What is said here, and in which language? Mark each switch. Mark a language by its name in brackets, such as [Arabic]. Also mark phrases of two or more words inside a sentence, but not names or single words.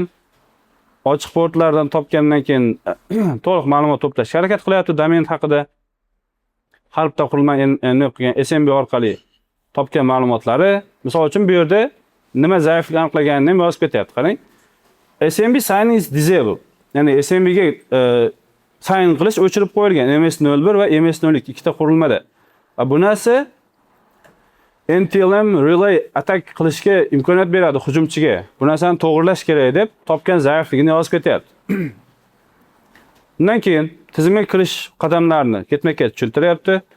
[Uzbek] Ochiq portlardan topgandan keyin to'liq ma'lumot to'plashga harakat qilyapti domen haqida. Har bitta qurilma nmap qilgan SMB orqali topgan ma'lumotlari, misol uchun bu yerda [English] nima zaiflik [Uzbek] aniqlaganini ham yozib ketyapti. Qarang. [English] SMB sign is disabled. [Uzbek] Ya'ni SMB ga sign qilish o'chirib qo'yilgan MS01 va MS02 ikkita qurilmada. Va bu narsa [English] NTLM relay attack [Uzbek] qilishga imkoniyat beradi hujumchiga. Bu narsani to'g'rilash kerak deb topgan zaifligini yozib ketyapti. Undan keyin tizimga kirish qadamlarini ketma-ket tushuntiryapti.